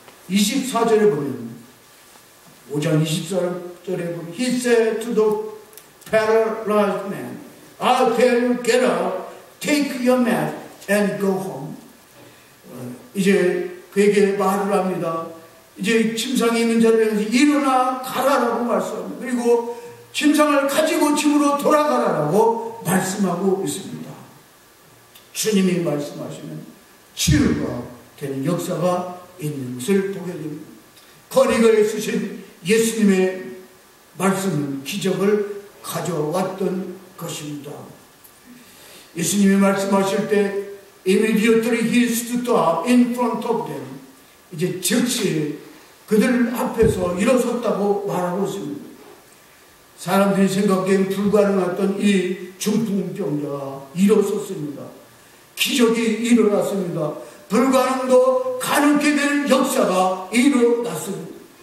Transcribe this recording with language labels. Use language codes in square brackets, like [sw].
[ko] 24절에 보면 5장 24절에 보면 [en] He said to the paralyzed man, I'll tell you, get up, take your mat and go home. [ko] 이제 그에게 말을 합니다. 이제 침상에 있는 자들에게 일어나 가라라고 말씀합니다. 그리고 침상을 가지고 집으로 돌아가라라고 말씀하고 있습니다. 주님이 말씀하시는 치유가 되는 역사가 있는 것을 보게 됩니다. 거리가 있으신 예수님의 말씀은 기적을 가져왔던 것입니다. 예수님이 말씀하실 때 [en] immediately he stood up in front of them. [ko] 이제 즉시 그들 앞에서 일어섰다고 말하고 있습니다. 사람들이 생각하기엔 불가능했던 이 중풍병자가 일어섰습니다. 기적이 일어났습니다. 불가능도 가능케 되는 역사가 일어났습니다.